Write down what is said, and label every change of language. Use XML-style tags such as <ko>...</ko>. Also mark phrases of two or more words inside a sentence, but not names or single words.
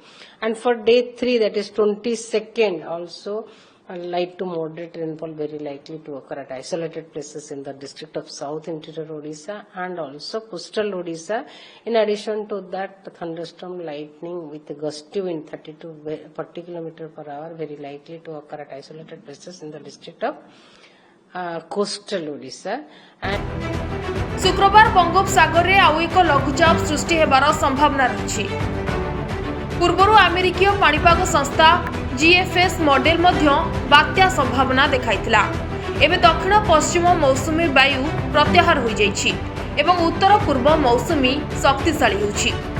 <en>And for day 3, that is 22nd, also light to moderate rainfall very likely to occur at isolated places in the district of South Interior Odisha and also coastal Odisha. In addition to that, the thunderstorm lightning with gusty wind 30 to 40 km per hour very likely to occur at isolated places in the district of coastal Odisha.</en> <or>ଶୁକ୍ରବାର ବଙ୍ଗୋପସାଗର ରେ ଆଉ ଏକ ଲଘୁଚାପ ସୃଷ୍ଟି ହେବାର ସମ୍ଭାବନା ରହିଛି। ପୂର୍ବରୁ ଆମେରିକୀୟ ପାଣିପାଗ ସଂସ୍ଥା ଜିଏଫଏସ ମଡେଲ ମଧ୍ୟ ବାତ୍ୟା ସମ୍ଭାବନା ଦେଖାଇଥିଲା। ଏବେ ଦକ୍ଷିଣ ପଶ୍ଚିମ ମୌସୁମୀ ବାୟୁ ପ୍ରତ୍ୟାହାର ହୋଇ ଯାଇଛି ଏବଂ ଉତ୍ତର ପୂର୍ବ ମୌସୁମୀ ଶକ୍ତିଶାଳୀ ହେଉଛି।</or>